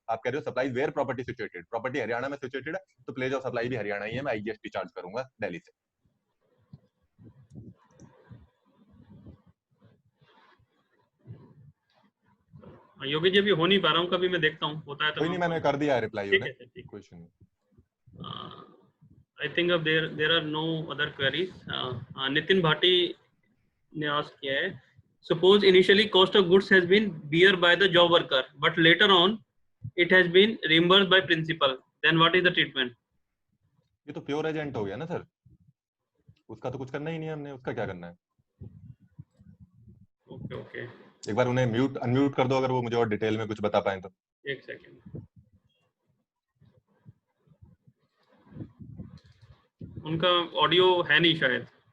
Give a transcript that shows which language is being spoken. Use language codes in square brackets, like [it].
[hi] आप कह रहे हो supply where property situated, property Haryana में सिचुएटेड है तो प्लेज ऑफ सप्लाई भी हरियाणा ही है, मैं IGST चार्ज करूंगा दिल्ली से। योगी जी अभी हो नहीं पा रहा हूँ, कभी मैं देखता हूँ होता है तो। कोई नहीं, मैंने कर दिया है रिप्लाई उन्हें, कोई इशू नहीं। [en] I think there are no other queries. [hi] Nitin Bhati ने ask किया है, [en] suppose initially cost of goods has been bear by the job worker but later on it has been reimbursed by principal, then what is the treatment? [hi] ये तो pure agent हो गया ना sir, उसका तो कुछ करना ही नहीं है हमने, उसका क्या करना है? Okay okay. एक बार उन्हें म्यूट अनम्यूट कर दो अगर वो मुझे और डिटेल में कुछ बता पाए तो। एक सेकंड, उनका ऑडियो है नहीं शायद।